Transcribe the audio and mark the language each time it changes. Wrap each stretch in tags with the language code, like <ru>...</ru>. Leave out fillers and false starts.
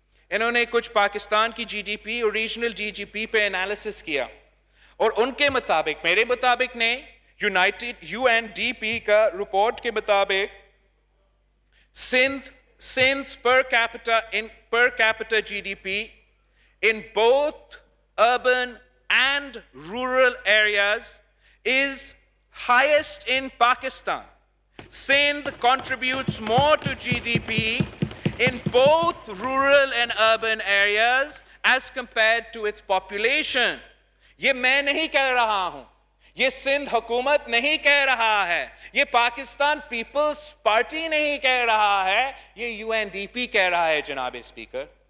<ur>انہوں نے کچھ پاکستان کی جی ڈی پی اور ریجنل جی ڈی پی پہ انالیسس کیا اور ان کے مطابق, میرے مطابق نہیں, یو این ڈی پی کا رپورٹ کے مطابق</ur> <en>Sindh's per capita GDP in both urban and rural areas is highest in Pakistan. Sindh contributes more to GDP in both rural and urban areas as compared to its population.</en> <ur>یہ میں نہیں کہہ رہا ہوں, یہ سندھ حکومت نہیں کہہ رہا ہے, یہ پاکستان پیپلز پارٹی نہیں کہہ رہا ہے, یہ یو این ڈی پی کہہ رہا ہے جناب اسپیکر.</ur>